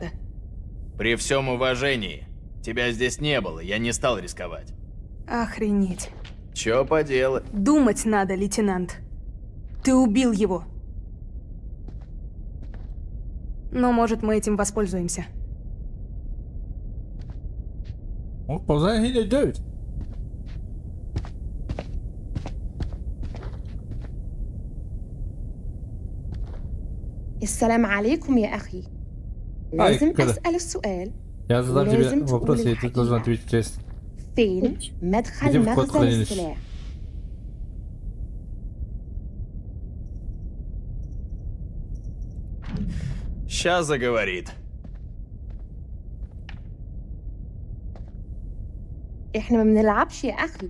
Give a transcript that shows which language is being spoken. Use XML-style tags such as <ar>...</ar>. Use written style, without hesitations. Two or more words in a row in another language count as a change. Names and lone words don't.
<ru>При всем уважении, тебя здесь не было, я не стал рисковать. Охренеть. Чё поделать? Думать надо, лейтенант. Ты убил его. Но, может, мы этим воспользуемся. О, ползай yine 9.</ru> <ar>السلام عليكم يا أخي. لازم أسأل السؤال.</ar> <ru>Я задам тебе вопрос, и ты должен ответить честно.</ru> <ar>فين مدخل مخزن السلاح؟</ar> <ru>Сейчас заговорит.</ru> <ar>إحنا ما بنلعبش يا أخي.</ar>